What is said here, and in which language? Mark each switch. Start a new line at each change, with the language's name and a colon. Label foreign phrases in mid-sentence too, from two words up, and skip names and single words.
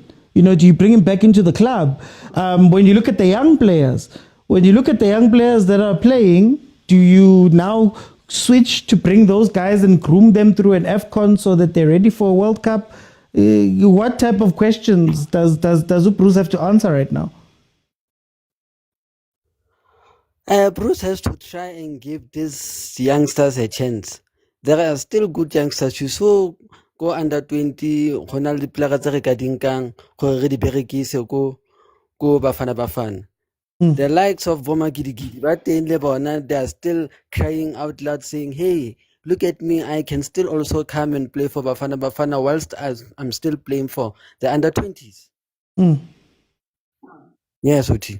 English: Do you bring him back into the club? When you look at the young players, that are playing, do you now switch to bring those guys and groom them through an AFCON so that they're ready for a World Cup? What type of questions does Bruce have to answer right now? Bruce has to try and give these youngsters a chance. There are still good youngsters. You saw go under 20,
Tswana: go na le dipolaka tse re ka di nkang gore re di berekise ko Bafana.
English: The likes of Boma Gidigidi, but they are still crying out loud saying, hey, look at me, I can still also come and play for Bafana whilst I'm still playing for the under 20s. Mm. Yes, Oti.